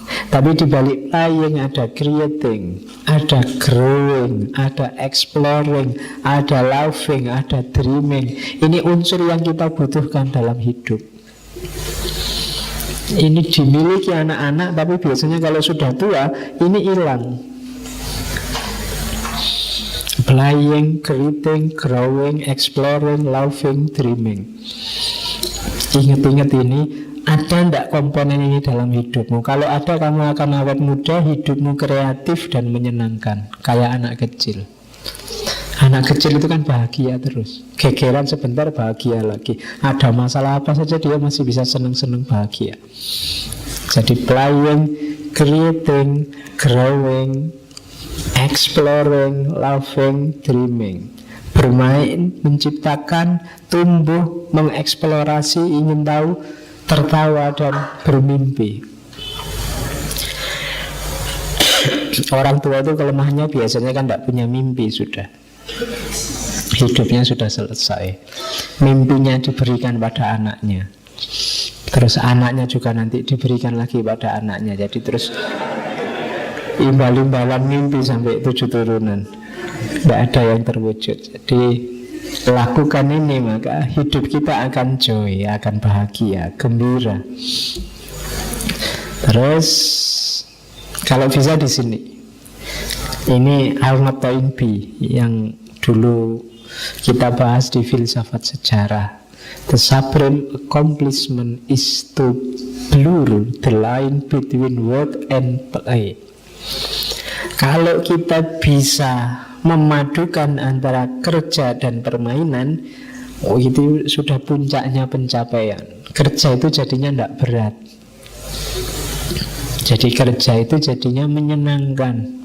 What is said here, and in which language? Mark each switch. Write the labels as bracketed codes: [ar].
[id] Tapi di balik [en] playing [id] ada [en] creating, [id] ada [en] growing, [id] ada [en] exploring, [id] ada [en] loving, [id] ada [en] dreaming. [id] Ini unsur yang kita butuhkan dalam hidup. Ini dimiliki anak-anak, tapi biasanya kalau sudah tua ini hilang. [en] Playing, creating, growing, exploring, loving, dreaming. [id] Ingat-ingat ini. Ada tidak komponen ini dalam hidupmu? Kalau ada, kamu akan awet muda, hidupmu kreatif dan menyenangkan, kayak anak kecil. Anak kecil itu kan bahagia terus, gegeran sebentar bahagia lagi. Ada masalah apa saja dia masih bisa senang-senang bahagia. Jadi [en] playing, creating, growing, exploring, loving, dreaming. [id] Bermain, menciptakan, tumbuh, mengeksplorasi, ingin tahu, tertawa dan bermimpi. Orang tua itu kelemahannya biasanya kan tidak punya mimpi sudah. Hidupnya sudah selesai. Mimpinya diberikan pada anaknya. Terus anaknya juga nanti diberikan lagi pada anaknya. Jadi terus imbal-imbalan mimpi sampai 7 turunan. Tidak ada yang terwujud. Jadi lakukan ini, maka hidup kita akan joy, akan bahagia, gembira. Terus kalau bisa di sini, ini Al-Mataimbi yang dulu kita bahas di filsafat sejarah. [en] The supreme accomplishment is to blur the line between work and play. [id] Kalau kita bisa memadukan antara kerja dan permainan, itu sudah puncaknya pencapaian. Kerja itu jadinya tidak berat. Jadi kerja itu jadinya menyenangkan.